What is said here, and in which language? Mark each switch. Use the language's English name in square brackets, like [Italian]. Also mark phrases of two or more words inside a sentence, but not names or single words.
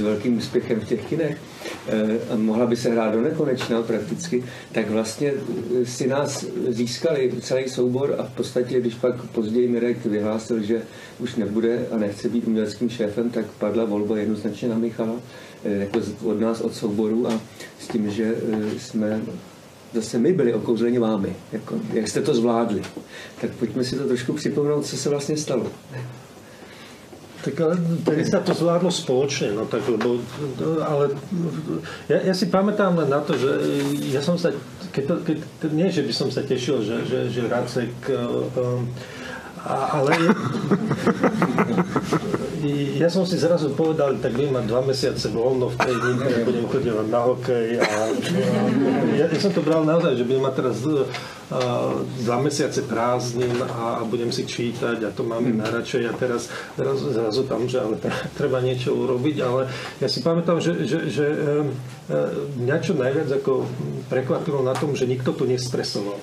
[Czech] velkým úspěchem v těch kinech a mohla by se hrát do nekonečna prakticky, tak vlastně si nás získali celý soubor a v podstatě, když pak později Mirek vyhlásil, že už nebude a nechce být uměleckým šéfem, tak padla volba jednoznačně na Michala, jako od nás, od souboru a s tím, že jsme zase my byli okouzleni vámi, jako, jak jste to zvládli. Tak pojďme si to trošku připomenout, co se vlastně stalo. [Slovak] Tak ale tedy sa to zvládlo spoločne, no tak, lebo, ale ja si pamätám len na to, že ja som sa, nie, že by som sa tešil, že Racek, ale ja som si zrazu povedal, tak budem mať 2 mesiace voľno v tej linke, budem chodievať na hokej a ja som to bral naozaj, že budem mať teraz 2 mesiace prázdnin a budem si čítať a to máme najradšej a teraz zrazu tam, že ale treba niečo urobiť, ale ja si pamätám, že mňa čo najviac ako prekvapilo na tom, že nikto tu nestresoval.